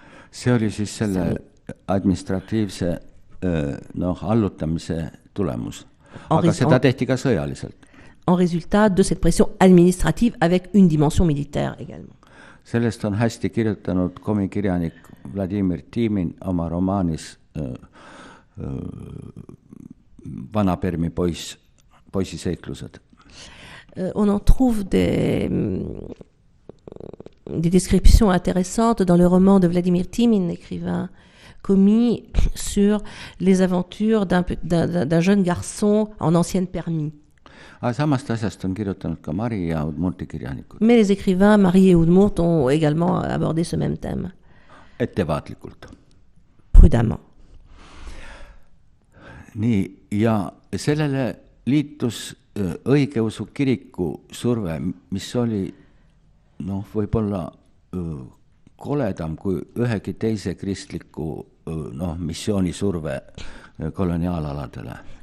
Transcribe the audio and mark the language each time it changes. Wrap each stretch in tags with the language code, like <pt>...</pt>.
<et>See oli siis selle administratiivse allutamise tulemus. Aga seda tehti ka sõjaliselt.</et> <fr>En résultat de cette pression administrative avec une dimension militaire également.</fr> <et>Sellest on hästi kirjutanud komikirjanik Vladimir Timin oma romaanis Vana Permi poisi seiklused.</et> <fr>On en trouve des descriptions intéressantes dans le roman de Vladimir Timin, écrivain commis, sur les aventures d'un jeune garçon en ancienne permis.</fr> <et>Samast asjast on kirjutanud ka Mari ja Udmurti kirjanikud.</et> <fr>Mais les écrivains Mari et Udmurt ont également abordé ce même thème.</fr> <et>Ettevaatlikult.</et> <fr>Prudemment.</fr> <et>Nii, ja sellele liitus õigeusu kiriku surve, mis oli võib-olla koledam kui ühegi teise kristliku missiooni surve koloniaalaladele.</et>